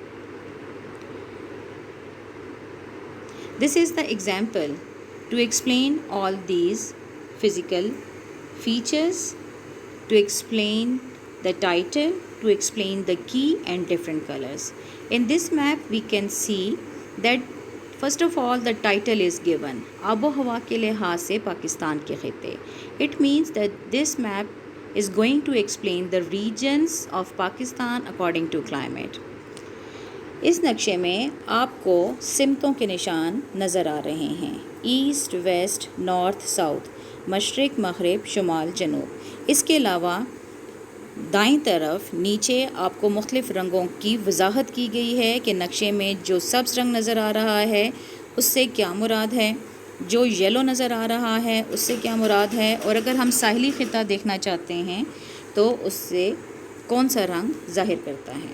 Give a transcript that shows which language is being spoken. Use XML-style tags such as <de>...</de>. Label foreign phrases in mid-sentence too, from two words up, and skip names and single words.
<en>This is the example to explain all these physical features, to explain the title, to explain the key and different colors. In this map, we can see that first of all the title is given,</en> <ur>آب و ہوا کے لحاظ سے پاکستان کے خطے.</ur> <en>It means that this map is going to explain the regions of Pakistan according to climate.</en> <ur>اس نقشے میں آپکو سمتوں کے نشان نظر آ رہے ہیں,</ur> <en>East, West, North, South,</en> <ur>مشرق، مغرب، شمال، جنوب. اسکے علاوہ دائیں طرف نیچے آپکو مختلف رنگوں کی وضاحت کی گئی ہے کہ نقشے میں جو سبز رنگ نظر آ رہا ہے اس سے کیا مراد ہے، جو ییلو نظر آ رہا ہے اس سے کیا مراد ہے، اور اگر ہم ساحلی خطہ دیکھنا چاہتے ہیں تو اس سے کون سا رنگ ظاہر کرتا ہے.</ur>